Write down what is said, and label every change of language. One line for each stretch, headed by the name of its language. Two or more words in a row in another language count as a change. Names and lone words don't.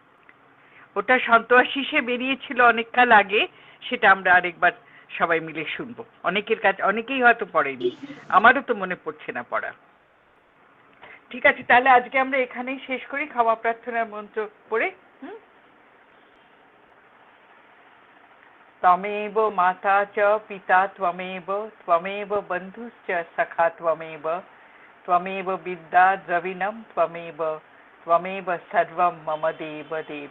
Bangla: ওটা সন্ত্রাসী বেরিয়েছিল অনেককাল আগে, সেটা আমরা আরেকবার সবাই মিলে শুনবো। অনেকের কাছে অনেকেই হয়তো পড়েনি, আমারও তো মনে পড়ছে না পড়া। ঠিক আছে, তাহলে আজকে আমরা এখানেই শেষ করি ক্ষমা প্রার্থনার মন্ত্র পড়ে।
Sanskrit: त्वमेव माता च पिता त्वमेव त्वमेव बन्धुश्च सखा त्वमेव त्वमेव विद्या द्रविणं त्वमेव त्वमेव सर्वं मम देव देव।